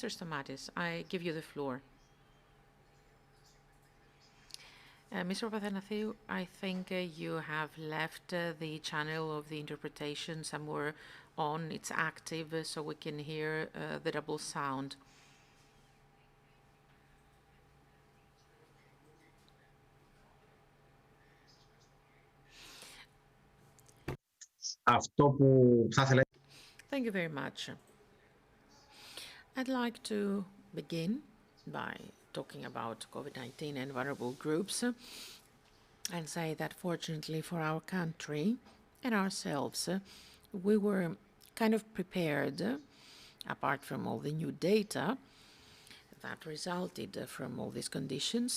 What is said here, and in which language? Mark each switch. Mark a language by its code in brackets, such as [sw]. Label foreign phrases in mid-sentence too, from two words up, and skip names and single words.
[en] Stamatis, I give you the floor. Mr. Papanasiou, I think you have left the channel of the interpretation somewhere on. It's active, so we can hear the double sound. [el] Αυτό που θα ήθελα... [en] Thank you very much. I'd like to begin by talking about COVID-19 and vulnerable groups and say that fortunately for our country and ourselves, we were kind of prepared, apart from all the new data that resulted from all these conditions.